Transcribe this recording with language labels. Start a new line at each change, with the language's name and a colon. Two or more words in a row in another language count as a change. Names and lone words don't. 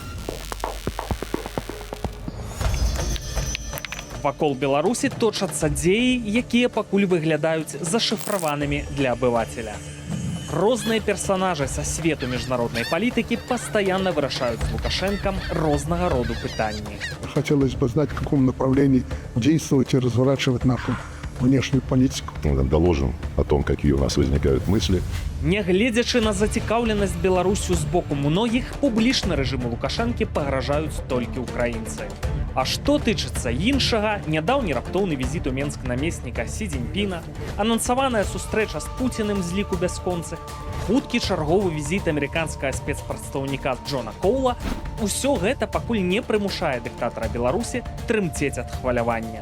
Belarusian: Вакол Беларусі точацца дзеі, якія пакуль выглядаюць зашыфраванымі для абывателя. Розныя персонажы са свету міжнароднай палітыкі пастаянна вырашаюць з Лукашенком рознага роду пытанні.
Russian: Хотелось бы знать, в каком направлении действовать и разворачивать нашу внешнюю политику. Доложим о том, какие у нас возникают мысли.
Belarusian: Нягледзячы на зацікаўленасць Беларусю з боку многіх, публічна рэжыму Лукашэнкі пагражаюць толькі ўкраінцы. А што тычыцца іншага, нядаўні раптоўны візіт у Менск намесніка Сі Цзіньпіна, анансаваная сустрэча з Пуціним з ліку бясконцых, хуткі чарговы візіт амерыканскага спецпрадстаўніка Джона Коула, усё гэта пакуль не прымушае дыктатара Беларусі трымцець ад хвалявання.